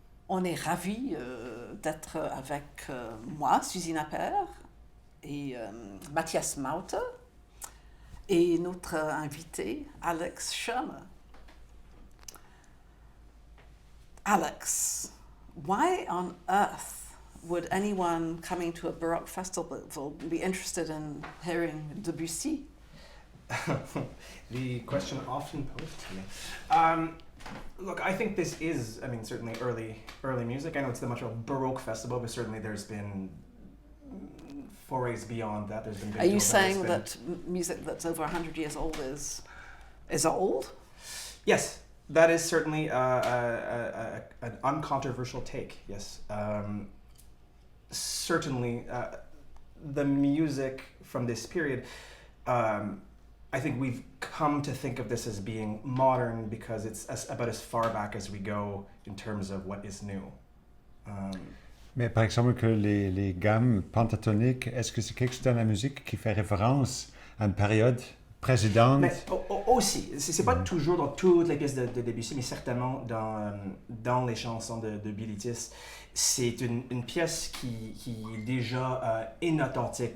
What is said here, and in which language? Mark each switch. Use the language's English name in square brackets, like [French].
[French] On est ravis d'être avec moi, Susie Napper, et Matthias Maute, et notre invité, Aleks Schürmer. [English] Aleks, why on earth would anyone coming to a Baroque festival be interested in hearing Debussy? The question often posed to me. Look, I think this is, certainly early music. I know it's the Montreal Baroque Festival, but certainly there's been forays beyond that. Are you saying that music that's over 100 years old is old? Yes, that is certainly an uncontroversial take, yes. Certainly, the music from this period, I think we've come to think of this as being modern because it's about as far back as we go in terms of what is new. [French] Mais par exemple, que les gammes pentatoniques, est-ce que c'est quelque chose dans la musique qui fait référence à une période précédente? Mais aussi, c'est pas toujours dans toutes les pièces de Debussy, mais certainement dans les chansons de Bilitis. C'est une pièce qui est déjà inauthentique.